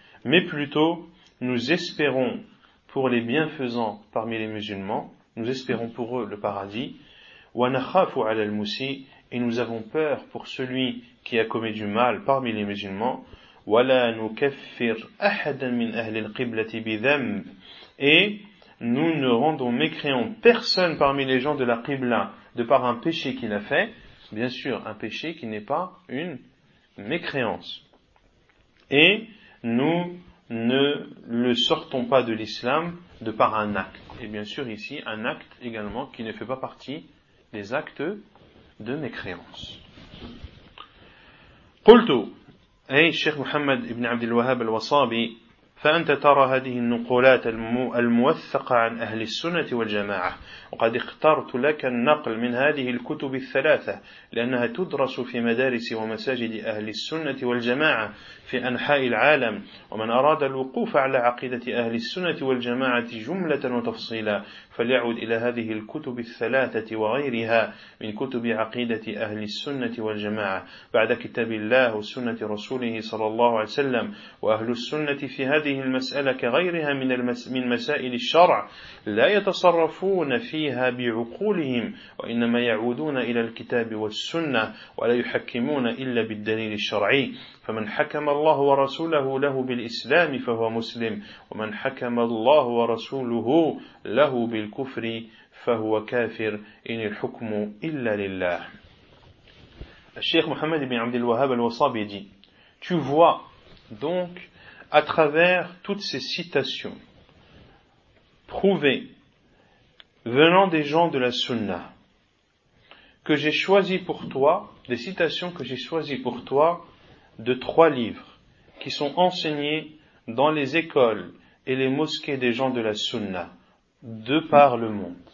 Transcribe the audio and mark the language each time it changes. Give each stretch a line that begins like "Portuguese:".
French: Mais plutôt, nous espérons pour les bienfaisants parmi les musulmans, nous espérons pour eux le paradis,
Arabic: wa nakhafu ala al-musi,
French: et nous avons peur pour celui qui a commis du mal parmi les musulmans,
Arabic: wa la nukaffir ahadan min ahli al-qiblati bidhanb,
French: et nous ne rendons mécréant personne parmi les gens de la Qibla de par un péché qu'il a fait, bien sûr un péché qui n'est pas une mécréance. Et nous ne le sortons pas de l'islam de par un acte. Et bien sûr ici un acte également qui ne fait pas partie des actes de mécréance.
Arabic: Qultu, ay Sheikh Muhammad ibn Abd al-Wahhab al-Wasabi, فأنت ترى هذه النقولات الموثقة عن أهل السنة والجماعة وقد اخترت لك النقل من هذه الكتب الثلاثة لأنها تدرس في مدارس ومساجد أهل السنة والجماعة في أنحاء العالم ومن أراد الوقوف على عقيدة أهل السنة والجماعة جملة وتفصيلا فليعود إلى هذه الكتب الثلاثة وغيرها من كتب عقيدة أهل السنة والجماعة بعد كتاب الله وسنة رسوله صلى الله عليه وسلم وأهل السنة في هذه المسألة كغيرها من مسائل الشرع لا يتصرفون فيها بعقولهم وإنما يعودون إلى الكتاب والسنة ولا يحكمون إلا بالدليل الشرعي فمن حكم الله ورسوله له بالإسلام فهو مسلم ومن حكم الله ورسوله له بالكفر فهو كافر إن الحكم إلا لله.
French: الشيخ محمد بن عبد الوهاب الوصابي dit: Tu vois donc à travers toutes ces citations prouvées venant des gens de la Sunna que j'ai choisi pour toi, des citations que j'ai choisi pour toi de trois livres qui sont enseignés dans les écoles et les mosquées des gens de la Sunna de par le monde.